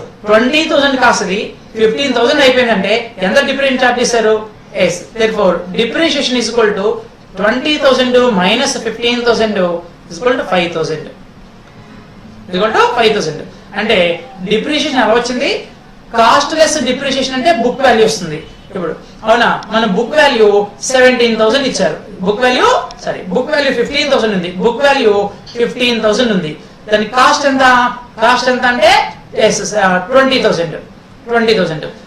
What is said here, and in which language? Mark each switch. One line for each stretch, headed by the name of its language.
Telugu: 20,000 కాస్తుంది, 15,000 అయిపోయిందంటే ఎంత డిప్రిషియేషన్ చార్జ్ చేశారు?
English: therefore depreciation is equal to 20,000 minus 15,000 is equal to 5,000. equal to 5,000.
Telugu: అంటే డిప్రిషియేషన్ ఎలా వచ్చింది? కాస్ట్ లెస్ డిప్రిషియేషన్ అంటే బుక్ వాల్యూ వస్తుంది. ఇప్పుడు అవునా, మన బుక్ వాల్యూ 17,000 ఇచ్చారు. బుక్ వాల్యూ 15,000 ఉంది, బుక్ వాల్యూ 15,000 ఉంది. దాని కాస్ట్ ఎంత? కాస్ట్ ఎంత అంటే 20,000.